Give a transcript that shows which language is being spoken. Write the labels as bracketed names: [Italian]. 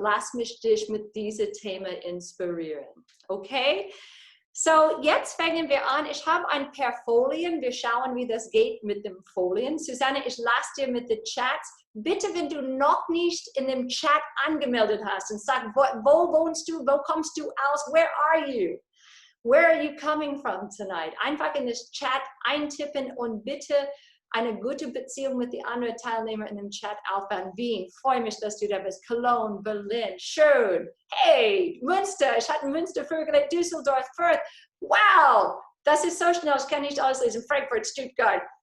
[German] Lass mich dich mit diesem Thema inspirieren. Okay? So, jetzt fangen wir an. Ich habe ein paar Folien. Wir schauen, wie das geht mit den Folien. Susanne, ich lasse dir mit den Chats bitte, wenn du noch nicht in dem Chat angemeldet hast und sagst, wo wohnst du, wo kommst du aus, [English] where are you? Where are you coming from tonight? [German] Einfach in das Chat eintippen und bitte eine gute Beziehung mit den anderen Teilnehmern in dem Chat aufbauen. Wien, freue mich, dass du da bist. Cologne, Berlin, schön. Hey, Münster, ich hatte Münster vorgelegt, Düsseldorf, Fürth. Wow, das ist so schnell, ich kann nicht auslesen. Frankfurt, Stuttgart.